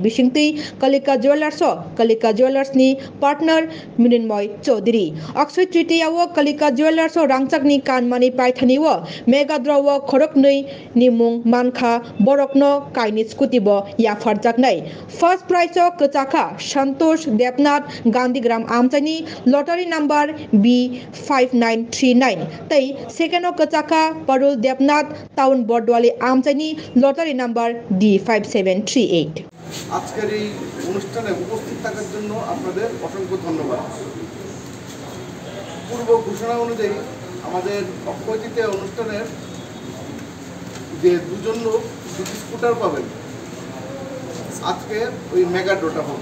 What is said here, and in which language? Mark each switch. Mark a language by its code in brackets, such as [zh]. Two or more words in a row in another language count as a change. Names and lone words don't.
[trp] बिसिंतै कलिका ज्वेलार्स नि पार्टनर मृण्मय चौधरी अक्षय तृतीया व कलिका ज्वेलार्स रांचाकनि कानमानि पाइथानिव मेगाद्र व खरकनै नि मुं मानखा बरकनो काइनि स्कुटि ब याफार जागनाय [en] first prize [trp] कचाखा संतोष देवनाथ गांधीग्राम आमचाइनि [en] lottery number [trp] B5939 तै सेकेन्ड कचाखा परुल देवनाथ टाउन बरदवाली आमचाइनि [en] lottery number [trp] D5738। [bn] আজকের এই অনুষ্ঠানে উপস্থিত থাকার জন্য আপনাদের অসংখ্য ধন্যবাদ। পূর্ব ঘোষণা অনুযায়ী আমাদের অক্ষয় তৃতীয়া অনুষ্ঠানের যে দুজন লোক দুটি স্কুটার পাবেন, আজকে ওই [en] mega draw [bn] হবে।